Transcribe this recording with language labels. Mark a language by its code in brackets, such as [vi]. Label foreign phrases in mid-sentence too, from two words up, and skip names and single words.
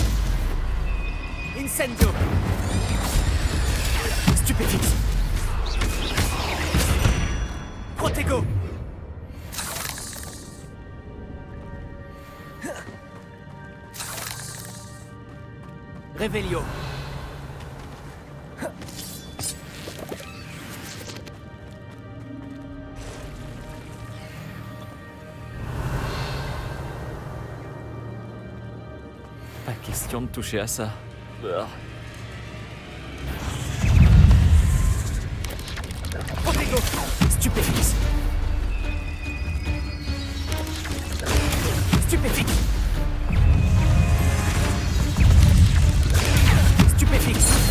[fr] Incendio! Stupéfix! Protego! Revelio! Pas question de toucher à ça. Protego! Stupéfix! Stupéfix! Stupéfix!